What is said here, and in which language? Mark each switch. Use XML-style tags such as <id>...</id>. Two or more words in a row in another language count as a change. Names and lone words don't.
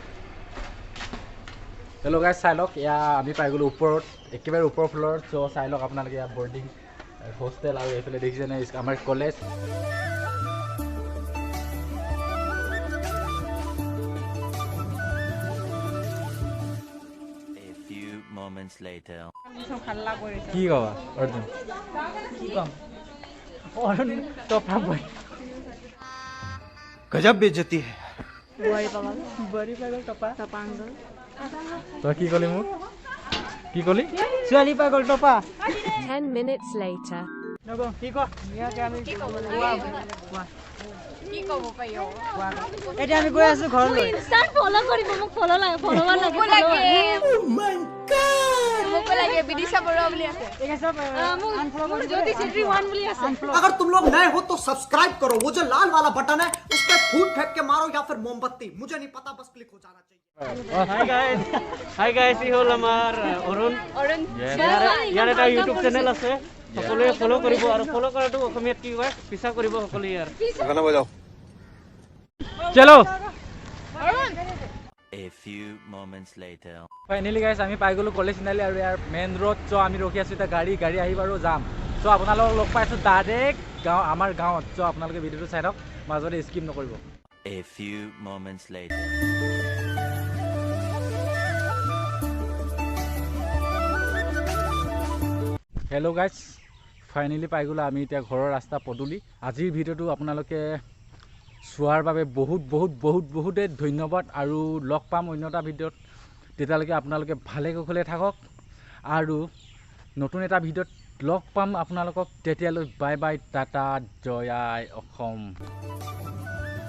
<en>hello guys</en> <as>চাই লওক এয়া আমি পাই গ'লোঁ ওপৰত একেবাৰে ওপৰ ফ্ল'ৰত চ' চাই লওক আপোনালোকে ইয়াত বৰ্ডিং হোষ্টেল আৰু এইফালে দেখিছেনে আমাৰ কলেজ কি কবা অৰ্জুন কি কম অৰুণ টপা বই</as> <hi>गजब बेइज्जती है</hi> <as>বৰি পাগল টপা তই কি ক'লি মোক কি ক'লি ছোৱালী পাগল টপা</as> <en>10 minutes later.</en> <as>নগো কি ক ইয়াতে আমি কি ক'ব পাৰি এতিয়া আমি গৈ আছোঁ ঘৰলৈ ইনষ্টাত ফলো কৰিব মোক ফলো লাগে ফলোৱাৰ লাগে মোকো লাগে বিদিশা বৰুৱা বুলি আছে এই সব আনফলো কৰি জ্যোতি চেত্ৰী 1 বুলি আছে</as> <hi>अगर तुम लोग नए हो तो सब्सक्राइब करो वो जो लाल वाला बटन है उस पर फूट फेंक के मारो या फिर मोमबत्ती मुझे नहीं पता बस क्लिक हो जाना चाहिए</hi> <en>hi guys</en> <as>ই হল আমাৰ অৰুণ ইয়াৰ এটা</as> <en>YouTube channel</en> <as>আছে সকলোৱে ফলো কৰিব আৰু ফলো কৰাটো অসমীয়াত কি কয় পিছা কৰিব সকলোৱে ইয়াৰ</as> <hi>गाना बजाओ চলো</hi> <en>A few moments later. finally guys</en> <as>আমি পাই গ'লোঁ কলেজ চিনালি আৰু ইয়াৰ</as> <en>main road</en> <as>চ' আমি ৰখি আছোঁ এতিয়া গাড়ী আহিব আৰু যাম চ' আপোনালোকক লগ পাইছোঁ ডাইৰেক্ট আমাৰ গাঁৱত চ' আপোনালোকে ভিডিঅ'টো চাই থাকক মাজতে স্কিপ নকৰিব</as> <en>A few moments later. hello guys finally</en> <as>পাই গ'লোঁ আমি এতিয়া ঘৰৰ ৰাস্তা পদূলি আজিৰ ভিডিঅ'টো আপোনালোকে চোৱাৰ বাবে বহুতেই ধন্যবাদ আৰু লগ পাম অন্য এটা ভিডিঅ'ত তেতিয়ালৈকে আপোনালোকে ভালে কুশলে থাকক আৰু নতুন এটা ভিডিঅ'ত লগ পাম আপোনালোকক তেতিয়ালৈ</as> <en>bye bye tata</en> <as>জয় আই অসম</as>